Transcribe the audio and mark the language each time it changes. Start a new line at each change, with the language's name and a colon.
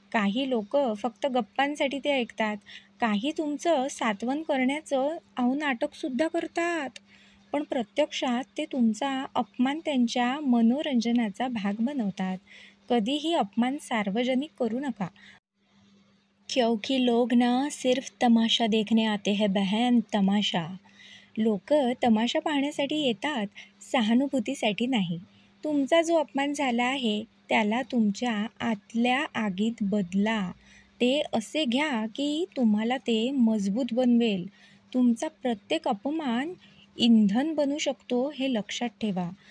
Marathi: काही लोकं फक्त गप्पांसाठी ते ऐकतात. काही तुमचं सांत्वन करण्याचं नाटकसुद्धा करतात. पण प्रत्यक्षात ते तुमचा अपमान त्यांच्या मनोरंजनाचा भाग बनवतात. कधीही अपमान सार्वजनिक करू नका.
Hindi: क्योंकि लोग ना सिर्फ तमाशा देखने आते हैं बहन, तमाशा.
Marathi: लोक तमाशा पाहण्यासाठी येतात, सहानुभूतीसाठी नाही. तुमचा जो अपमान झाला आहे त्याला तुमच्या आतल्या आगीत बदला. ते असे घ्या की तुम्हाला ते मजबूत बनवेल. तुमचा प्रत्येक अपमान इंधन बनू शकतो हे लक्षात ठेवा.